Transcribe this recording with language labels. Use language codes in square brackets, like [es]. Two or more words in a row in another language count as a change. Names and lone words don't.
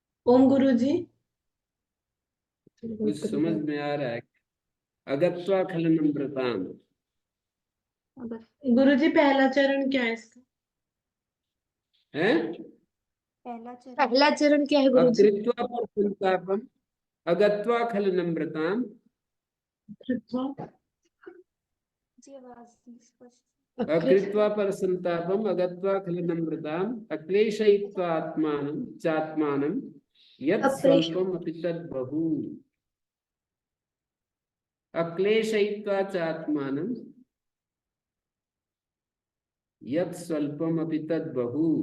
[hi] ओम गुरु जी। कुछ समझ में आ रहा है? [sa] अगत्वा खल नम्रताम [hi] गुरु जी पहला चरण क्या है इसका? है। पहला चरण क्या है गुरु जी? [sa] अकृत्वा पर संतापम अगत्वा खल नम्रताम [hi] जी आवाज स्पष्ट। [sa] अकृत्वा पर संतापम अगत्वा खल नम्रताम अक्लेशयित्वा आत्मानं चात्मानं यत् स्वल्पम अपि तद् बहु अक्लेशयित्वा चात्मानं यत् स्वल्पम अपि तद् बहु।